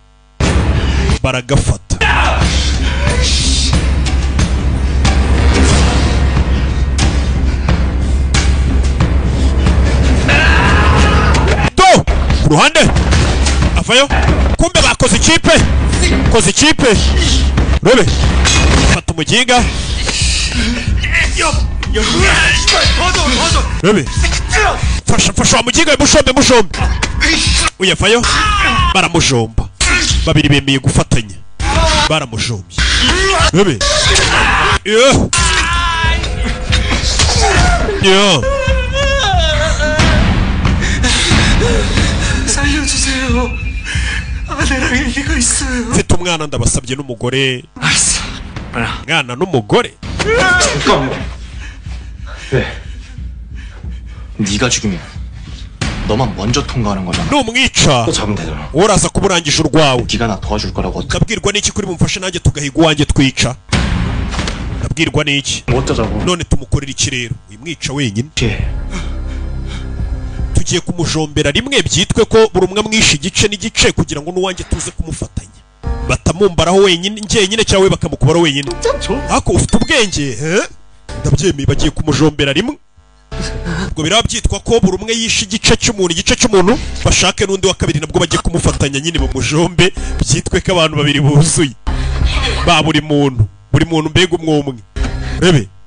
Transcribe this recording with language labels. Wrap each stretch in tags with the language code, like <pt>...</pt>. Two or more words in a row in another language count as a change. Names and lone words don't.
<rw>do ku ruhande avayo kumbe bakoze ikipe Bebe fata umuginga Bebe fasha wa muginga mushombe uyavayo baramujomba babiri bemeye gufatanya baramujombye Bebe</rw> <ko>살려주세요. 아내랑 얘기가 있어요.</ko> <rw>mfite umwana ndabasabye n'umugore mwana n'umugore</rw> <ko>잠깐만. 왜? 네가 죽이면 너만 먼저 통과하는 거잖아.</ko> <rw>numwica</rw> <ko>또 잡으면 되잖아.</ko> <rw>uraza kuburangisha urwawe</rw> <ko>네가 나 도와줄 거라고 어떻게?</ko> <rw>ndabwirwa n'iki kuri bumfashe nanjye tugahiga uwanjye twica ndabwirwa n'iki</rw> <ko>어쩌자고?</ko> <rw>none tumukorera iki rero uyimwica wenyine tugiye kumujombera rimwe byitwe ko buri umwe amwishe igice n'igice kugira ngo n'uwanjye tuze kumufatanya batamumbaraho wenyine njyenyine cyangwa bakamukubara wenyine ariko ufite ubwenge ndabyemeye bagiye kumujombera rimwe ubwo biraba byitwa ko buri umwe yishe igice cy'umuntu bashake n'undi wa kabiri nabwo bagiye kumufatanya nyine bamujombe byitwe ko abantu babiri buzuye ba buri muntu mbega umwe rebe</rw>